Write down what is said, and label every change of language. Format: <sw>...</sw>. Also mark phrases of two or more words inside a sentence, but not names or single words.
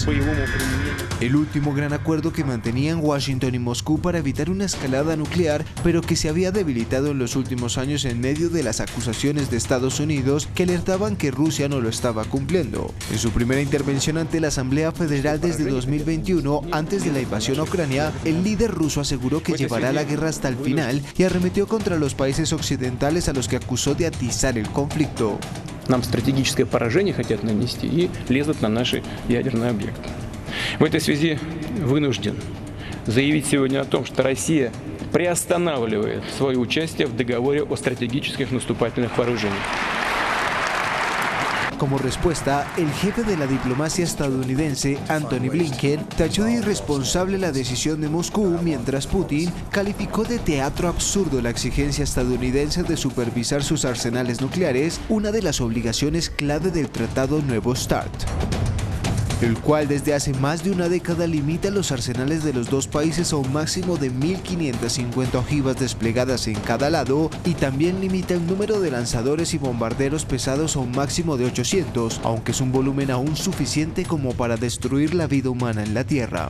<es>El último gran acuerdo que mantenían Washington y Moscú para evitar una escalada nuclear, pero que se había debilitado en los últimos años en medio de las acusaciones de Estados Unidos que alertaban que Rusia no lo estaba cumpliendo. En su primera intervención ante la Asamblea Federal desde 2021, antes de la invasión a Ucrania, el líder ruso aseguró que llevará la guerra hasta el final y arremetió contra los países occidentales a los que acusó de atizar el conflicto.</es> <ru>Нам стратегическое поражение хотят нанести и лезут на наши ядерные объекты. В этой связи вынужден заявить сегодня о том, что Россия приостанавливает свое участие в договоре о стратегических наступательных вооружениях.</ru> <es>Como respuesta, el jefe de la diplomacia estadounidense, Antony Blinken, tachó de irresponsable la decisión de Moscú, mientras Putin calificó de teatro absurdo la exigencia estadounidense de supervisar sus arsenales nucleares, una de las obligaciones clave del Tratado Nuevo START, el cual desde hace más de una década limita los arsenales de los dos países a un máximo de 1.550 ojivas desplegadas en cada lado y también limita el número de lanzadores y bombarderos pesados a un máximo de 800, aunque es un volumen aún suficiente como para destruir la vida humana en la Tierra.</es>